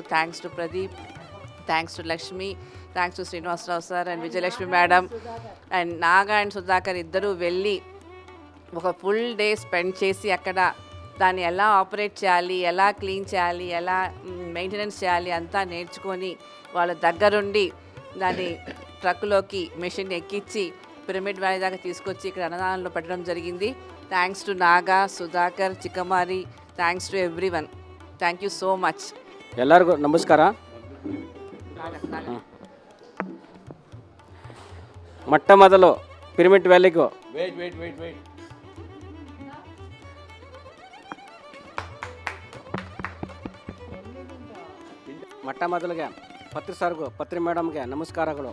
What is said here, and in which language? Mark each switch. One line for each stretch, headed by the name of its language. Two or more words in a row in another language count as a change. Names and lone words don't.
English: thanks to
Telugu: ప్రదీప్,
English: thanks to
Telugu: లక్ష్మి,
English: thanks to
Telugu: శ్రీనివాసరావు సార్ అండ్ విజయలక్ష్మి మేడం అండ్ నాగా అండ్ సుధాకర్ ఇద్దరూ వెళ్ళి ఒక
English: full day spend
Telugu: చేసి అక్కడ దాన్ని ఎలా ఆపరేట్ చేయాలి, ఎలా క్లీన్ చేయాలి, ఎలా మెయింటెనెన్స్ చేయాలి అంతా నేర్చుకొని వాళ్ళ దగ్గరుండి దాన్ని ట్రక్లోకి మెషిన్ ఎక్కించి పిరమిడ్ వ్యాలీ దాకా తీసుకొచ్చి ఇక్కడ అన్నదానంలో పెట్టడం జరిగింది.
English: thanks to
Telugu: నాగా, సుధాకర్, చిక్కమారి,
English: thanks to every one. thank you so much.
Kannada: ಎಲ್ಲರಿಗೂ ನಮಸ್ಕಾರ. ಮೊಟ್ಟ ಮೊದಲು ಪಿರಮಿಡ್ ವ್ಯಾಲಿಗೂ
English: Wait.
Kannada: ಮೊಟ್ಟ ಮೊದಲಿಗೆ ಪತ್ರಿ ಸರ್ಗೂ ಪತ್ರಿ ಮೇಡಮ್ಗೆ ನಮಸ್ಕಾರಗಳು.